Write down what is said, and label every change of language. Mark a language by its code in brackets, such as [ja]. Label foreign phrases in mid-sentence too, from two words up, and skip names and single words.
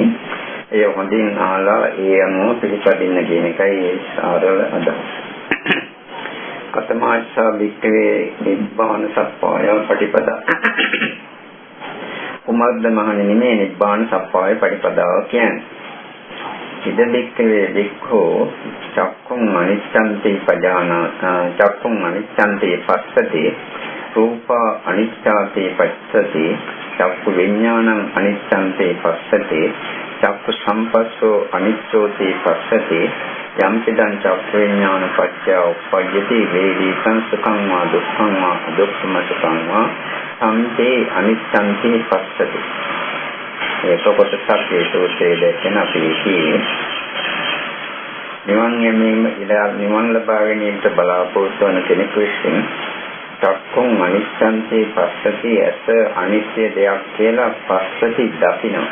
[si] එය හොඳින් අහලා ඒ අනුව පිළිපදින්න කියන එකයි සාරල අදහස. [pi] කතමාච්ඡා වික්ඛවේ නිබ්බාන සප්පාය පටිපදා. [si] කුමද්ද මහණෙනි මේ නිබ්බාන සප්පාය පටිපදාව කියන්නේ? [pi] ඉද වික්ඛවේ වික්ඛෝ චක්ඛුං අනිච්ඡන්ති චක්ඛුං අනිච්ඡන්ති පස්සති රූප අනිච්ඡාති පස්සති චක්ඛු විඥානං අනිච්ඡන්ති පස්සති චක්ඛු සම්පස්සෝ අනිච්ඡෝති පස්සති යම්පිදං චක්ඛු විඥාන පච්චය උප්පජ්ජති වේදී සංසුඛං වා දුක්ඛං වා අදුක්ඛම සුඛං වා සම්පේ අනිච්ඡන්ති පස්සති. [si] ඒක කොටසක් ඒ සූත්‍රයේ දැක්වෙන අපි කියන්නේ නිවන් ලබා ගැනීමට බලාපොරොත්තු වන කෙනෙකු විසින් [pi] චක්ඛුං අනිච්ඡන්ති පස්සති [si] ඇස අනිත්‍ය දෙයක් කියලා පස්සති දකිනවා.